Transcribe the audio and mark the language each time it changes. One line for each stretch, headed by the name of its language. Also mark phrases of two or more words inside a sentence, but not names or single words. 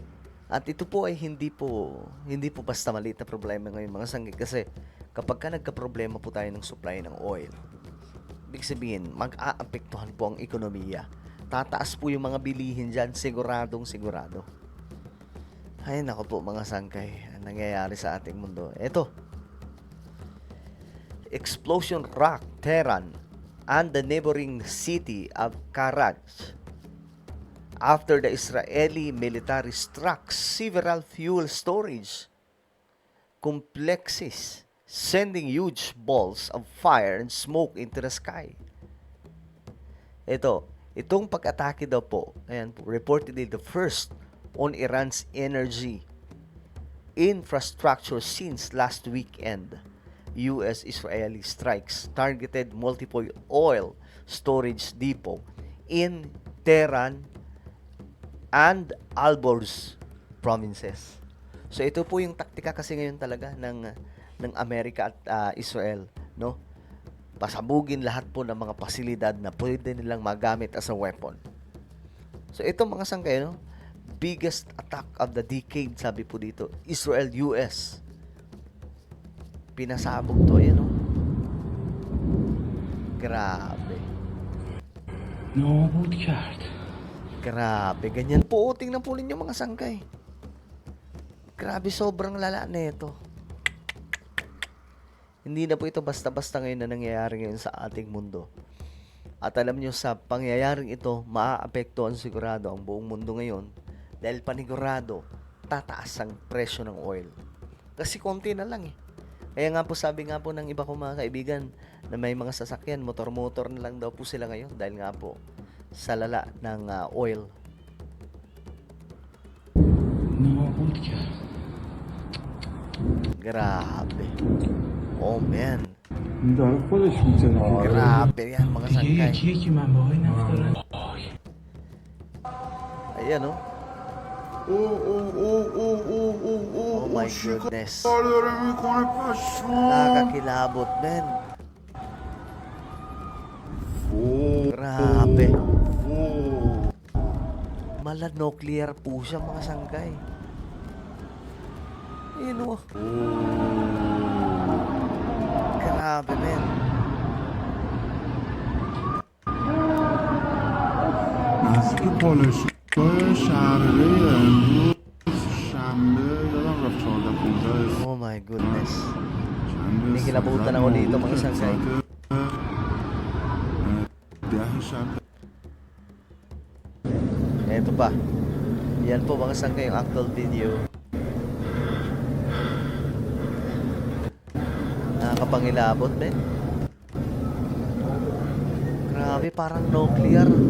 Filipino: At ito po ay hindi po basta maliit na problema ngayon mga sangkay. Kasi kapag ka nagka-problema po tayo ng supply ng oil, ibig sabihin, mag-aapektuhan po ang ekonomiya. Tataas po yung mga bilihin dyan, sigurado. Ay, nako po mga sangkay, ang nangyayari sa ating mundo. Ito,
English: explosion rocked Tehran and the neighboring city of Karaj after the Israeli military struck several fuel storage complexes, sending huge balls of fire and smoke into the sky.
Filipino: Itong pag-atake daw po, ayan po,
English: reportedly the first on Iran's energy infrastructure since last weekend. US-Israeli strikes targeted multiple oil storage depot in Tehran and Alborz provinces.
Filipino: So ito po yung taktika kasi ngayon talaga ng Amerika at Israel, no? Pasabugin lahat po ng mga pasilidad na pwede nilang magamit
English: as a weapon.
Filipino: So ito mga sangkay,
English: no? Biggest attack of the decade,
Filipino: sabi po dito, Israel-US. Pinasabog to, yan, no? Grabe.
Persian: نابود کرد.
Filipino: Grabe, ganyan po. Tingnan po ninyo mga sangkay. Grabe, sobrang lala na ito. Hindi na po ito basta-basta ngayon na nangyayari ngayon sa ating mundo. At alam nyo, sa pangyayaring ito, maaapektuhan sigurado ang buong mundo ngayon dahil panigurado, tataas ang presyo ng oil. Kasi konti na lang eh. Kaya nga po, sabi nga po ng iba kong mga kaibigan na may mga sasakyan, motor-motor na lang daw po sila ngayon dahil nga po sa lala ng oil.
Persian: نابود کرد.
Filipino: Grabe.
English: Oh man.
Persian: داره خودش میتونه.
Filipino: Grabe yan mga
Persian: دیگه
Filipino: sangkay.
Persian: یکیه که منبعهای نفت دارن.
Filipino: Ayan oh.
English: Oh my goodness.
Filipino: Nakakakilabot men. Grabe. Mala nuclear po siya mga sangkay. Ayan oh. Grabe men.
Persian: نزدیک پالایشگاه شهرره امروز شنبه یادم رفت 14-15
English: Oh my goodness. goodness.
Persian: چند
Filipino: Kinikilabutan ako dito, mga sangkay.
Persian: ده شب
Filipino: Eto pa. Yan po mga sangkay yung actual video. Nakakapangilabot, men. Grabe, parang nuclear.